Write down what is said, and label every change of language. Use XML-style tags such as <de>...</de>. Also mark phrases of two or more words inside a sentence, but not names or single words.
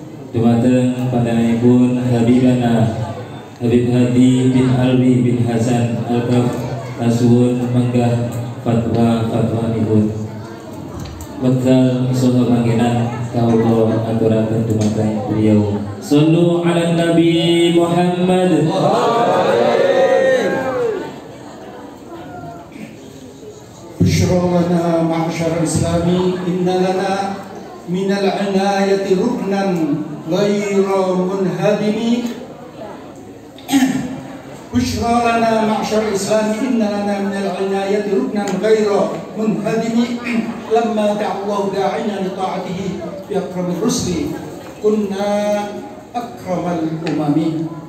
<jv>dumateng pandanganipun Habibana Habib Hadi bin Alwi bin Hasan Al-Kaf kasuwun menggah fatwa-fatwanipun. Wekdal saha panggenan kawula aturaken dumateng beliau.</jv> <ar>صلوا على النبي محمد. بشرانا معشر الإسلام إن لنا من العناية ركنا غير منهدم. بشرانا معشر الإسلام إن لنا من العناية ركنا غير منهدم. لما دعا الله داعينا لطاعته بأكرم الرسل كنا أكرم الأمم.</ar>